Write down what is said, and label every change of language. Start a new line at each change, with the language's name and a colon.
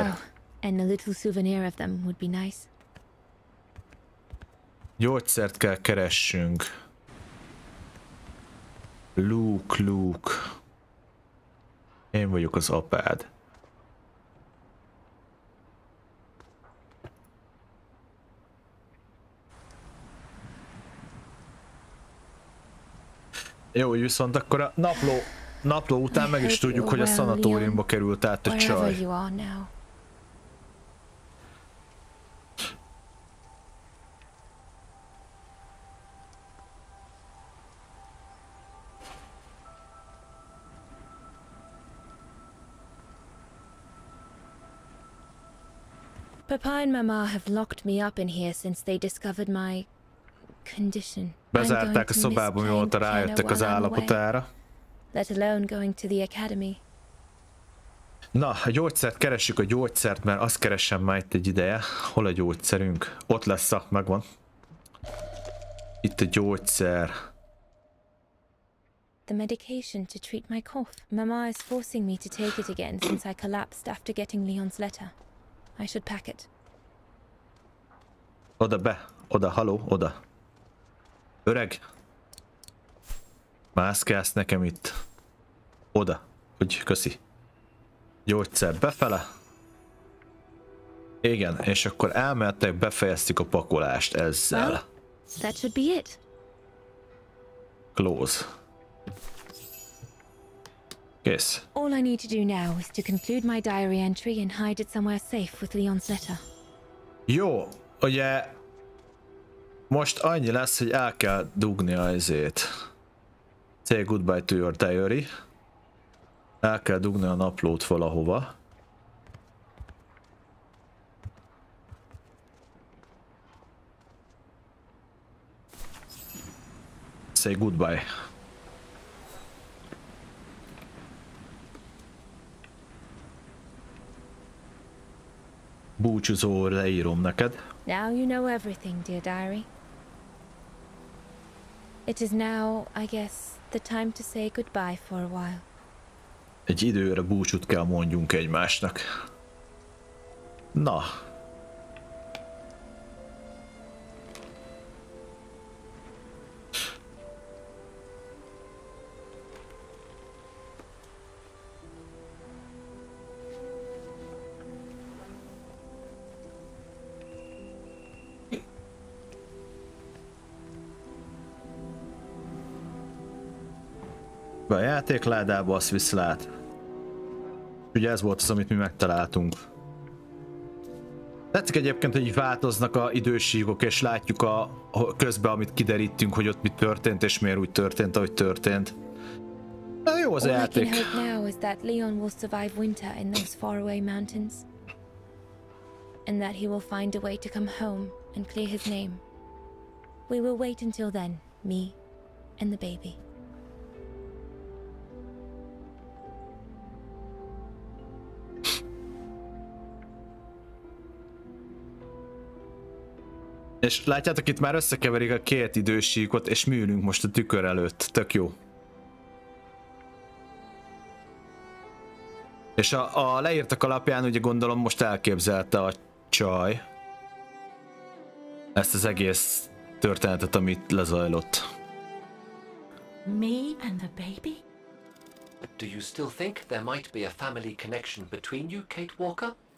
English: Oh, and a little souvenir of them would be nice.
Hungarian: Gyógyszert kell keressünk. Luke. Én vagyok az apád. Jó, viszont akkor a napló után meg is tudjuk, hogy a szanatóriumba került át a csaj.
English: Papa and Mama have locked me up in here since they discovered my condition.
Hungarian: Bezárták a szobába, mióta rájöttek az állapotára.
English: Let alone going to the academy.
Hungarian: Na, a gyógyszert keressük, a gyógyszert, mert azt keresem már itt egy ideje. Hol a gyógyszerünk? Ott lesz, megvan. Itt a gyógyszer.
English: The medication to treat my cough. Mama is forcing me to take it again since I collapsed after getting Leon's letter. I should pack it.
Hungarian: Oda, haló, oda. Öreg. Mászkálsz nekem itt. Oda, úgy, köszi. Gyógyszer befele. Igen, és akkor elmehetek, befejeztük a pakolást ezzel.
English: Well, that should be it. Close.
Hungarian: Kész.
English: All I need to do now is to conclude my diary entry and hide it somewhere safe with Leon's letter.
Hungarian: Jó, ugye most annyi lesz, hogy el kell dugni a izét.
English: Say goodbye to your diary.
Hungarian: El kell dugni a naplót valahova.
English: Say goodbye.
Hungarian: Búcsúzó, leírom neked.
English: Now you know everything, dear diary. It is now, I guess, the time to say goodbye for a while.
Hungarian: Egy időre búcsút kell mondjunk egymásnak. Na. Be a játékládába, azt viszlát. Ugye ez volt az, amit mi megtaláltunk. Tetszik egyébként, hogy így változnak a idősíkok, és látjuk a közben, amit kiderítünk, hogy ott mi történt, és miért úgy történt, ahogy történt. Na, jó az a játék.
English: All I can hope now is that Leon will survive winter in those faraway mountains. And that he will find a way to come home and clear his name. We will wait until then, me and the baby.
Hungarian: És látjátok, itt már összekeverik a két idősíkot, és mi ülünk most a tükör előtt. Tök jó. És a leírtak alapján ugye gondolom most elképzelte a csaj ezt az egész történetet, amit lezajlott.
English: Me and the baby? Do you still think there might be a family connection between you, Kate Walker?